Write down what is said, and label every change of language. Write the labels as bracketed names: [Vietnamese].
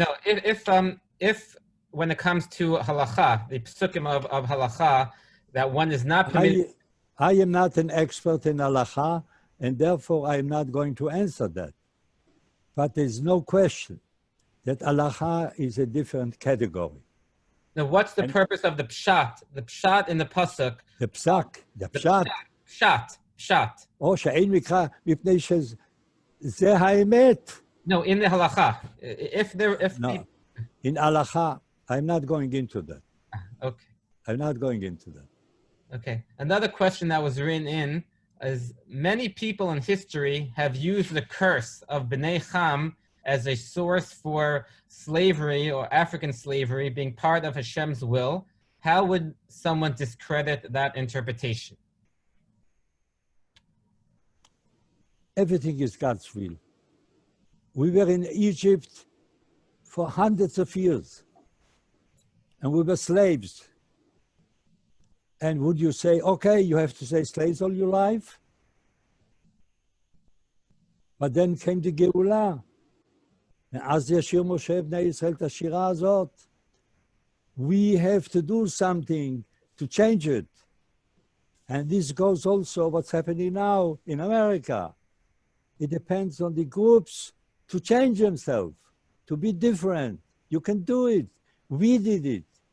[English] If when it comes to halacha, the psukim of halacha, that one is not permitted. I am not an expert in halacha, and therefore I am not going to answer that. But there's no question that halacha is a different category. Now, what's the purpose of the pshat? The pshat in the pasuk. The psak, the pshat. Pshat. [Hebrew] או שאין מקרא מפני שזה האמת. [English] No, in the halacha. No, in halacha, I'm not going into that. Okay. I'm not going into that. Okay. Another question that was written in is many people in history have used the curse of Bnei Cham as a source for slavery or African slavery being part of Hashem's will. How would someone discredit that interpretation? Everything is God's will. We were in Egypt for hundreds of years, and we were slaves. And would you say, okay, you have to stay slaves all your life? But then came the Geulah. [Hebrew] ואז ישיר משה בני ישראל את השירה הזאת. [English] We have to do something to change it. And this goes also what's happening now in America. It depends on the groups to change themselves, to be different. You can do it. We did it.